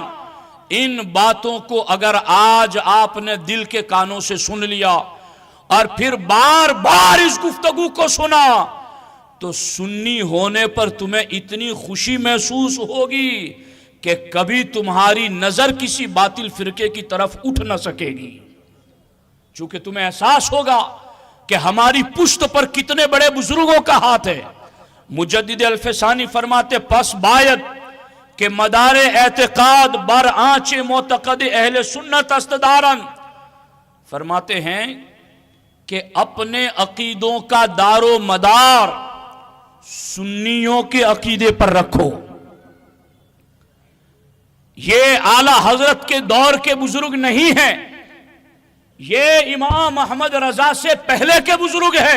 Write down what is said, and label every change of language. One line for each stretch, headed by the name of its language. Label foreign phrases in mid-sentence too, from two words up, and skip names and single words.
Urdu: ان باتوں کو اگر آج آپ نے دل کے کانوں سے سن لیا اور پھر بار بار اس گفتگو کو سنا تو سنی ہونے پر تمہیں اتنی خوشی محسوس ہوگی کہ کبھی تمہاری نظر کسی باطل فرقے کی طرف اٹھ نہ سکے گی، چونکہ تمہیں احساس ہوگا کہ ہماری پشت پر کتنے بڑے بزرگوں کا ہاتھ ہے۔
Persian: مجدد الفسانی فرماتے پس باید کہ مدار اعتقاد بر آنچ معتقد اہل سنت است دارن،
Urdu: فرماتے ہیں کہ اپنے عقیدوں کا دار و مدار سنیوں کے عقیدے پر رکھو۔ یہ اعلی حضرت کے دور کے بزرگ نہیں ہیں، یہ امام احمد رضا سے پہلے کے بزرگ ہیں۔